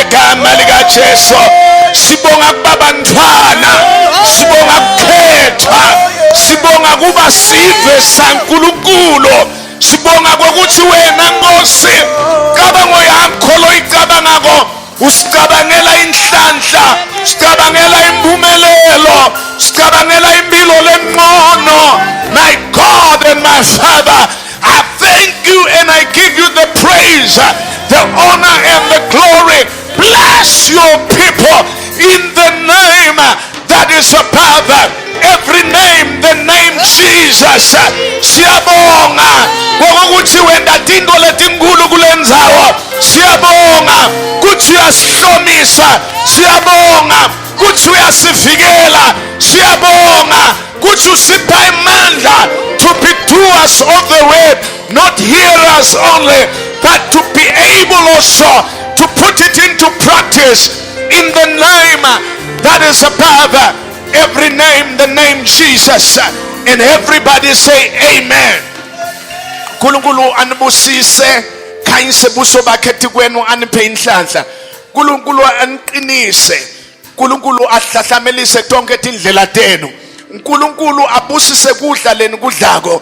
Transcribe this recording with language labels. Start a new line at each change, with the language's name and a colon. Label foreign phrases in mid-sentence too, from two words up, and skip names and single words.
Swati: sibonga kubabantwana sibonga kukhethwa sibonga kuba sive saNkulunkulu sibonga kokuthi wena Nkosi cabango yakho loyicabangako usicabangela inhlanhla sicabangela impumelelo sicabangela impilo lengcono.
English: My God and my Father, I thank you and I give you the praise, the honor and the glory. Bless your people in the name that is above every name, the name Jesus.
Swati: Siyabonga ngokuthi wenda tinto letinkulu kulendzawo. Siyabonga kuthi uyasihlomisa. Siyabonga kuthi uyasivikela. Siyabonga kuthi usipha amandla
English: to be doers of the word, not hearers only, but to be able also to put it into practice in the name that is above every name, the name Jesus. And everybody say amen.
Swati: Nkulunkulu anibusise khanyise buso bakhe kwenu aniphe inhlanhla. Nkulunkulu aniqinise. Nkulunkulu ahlahlamelise tonke tindlela tenu. Nkulunkulu abusise kudla leni kudlako.